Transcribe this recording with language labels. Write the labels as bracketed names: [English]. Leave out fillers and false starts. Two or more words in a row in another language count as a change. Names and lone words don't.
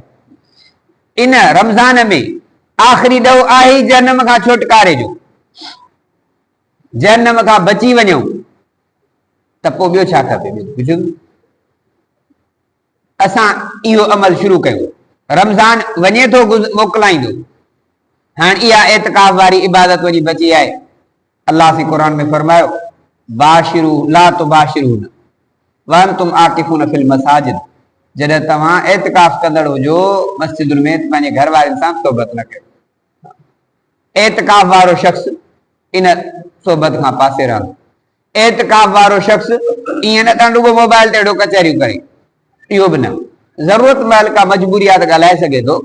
[Sindhi] इन रमज़ान में आख़िरी ॾोह आहे जहन्नम खां छुटकारे जो जहन्नम खां बची वञूं त पोइ ॿियो छा खपे। असां इहो अमल शुरू कयूं रमज़ान वञे थो मोकिलाईंदो हाणे इहा एतकाफ वारी इबादत वञी बची आहे। अल्लाह से क़ुरान में फरमायो [Arabic] باشروا لا تباشرون وأنتم عاكفون في المساجد [Sindhi] जॾहिं तव्हां एतकाफ कंदड़ हुजो मस्जिदुनि में पंहिंजे घर वारनि सां सोबत न कयो। एतकाफ वारो शख़्स इन सोबत खां पासे रहंदो। एतकाफ वारो शख़्स ईअं न त रुगो मोबाइल ते हेॾो कचहरियूं करे इहो बि न ज़रूरत महिल का मजबूरी आहे त ॻाल्हाए सघे थो।